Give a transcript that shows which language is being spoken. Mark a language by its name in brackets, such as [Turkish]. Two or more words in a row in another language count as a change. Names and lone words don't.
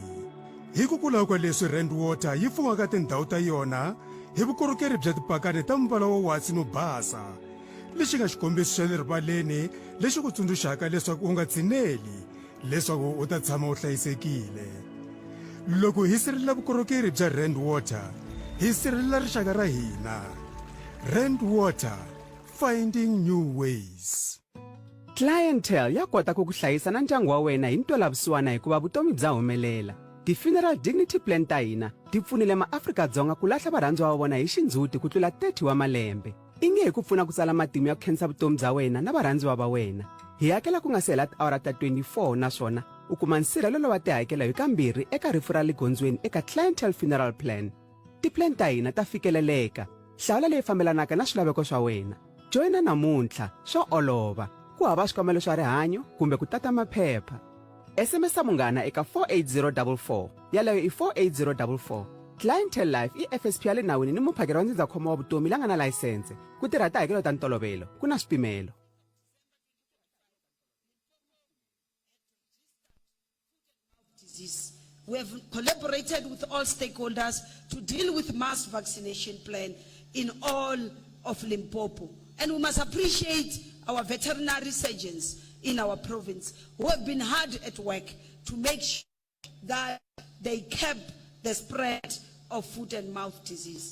[Tsonga] Hikokwalaho ka leswi Rand Water yi fumaka tindhawu ta yona hi vukorhokeri bya tipakani ta mbala wa wasi no basa lexi nga xikombiso xa le rivaleni lexi ku tsundzuxaka leswaku u nga tshineli leswaku u ta tshama u hlayisekile. Loko hi sirhelela vukorhokeri bya Rand Water hi sirhelela rixaka ra hina. [English] Rand Water, finding new ways. [Tsonga] Clientele ya kota ku hlayisa na ndyangu wa wena hi ntwelavusiwana hikuva vutomi bya humelela. Ti-Funeral Dignity Plan ta hina ti pfunile maAfrika-Dzonga ku lahla varhandziwa va vona hi xindzhuti ku tlula 30 wa malembe. I nge hi ku pfuna ku tsala matimu ya ku khensa vutomi bya wena na varhandziwa va wena. Hi hakela ku nga se hela tiawara ta 24 naswona u kuma nsirhelelo wa tihakelo hi kambirhi eka rifu ra le gondzweni eka Clientele Funeral Plan. Ti-plan ta hina ta fikeleleka. Hlawula leyi fambelanaka na swilaveko swa wena. Joina namuntlha swo olova. Ku hava xikomelo xa rihanyo kumbe ku tata maphepha. SMS munghana eka 48044 yaleyo i 48044. Clientele Life i FSP ya le nawini ni muphakeri wa ndzindzakhombo wa vutomi la nga na layisense. Ku tirha tihakelo ta ntolovelo ku na swipimelo. [English] We have collaborated with all stakeholders to deal with mass vaccination plan in all of Limpopo. And we must appreciate our veterinary surgeons in our province who have been hard at work to make sure that they kept the spread of foot and mouth disease.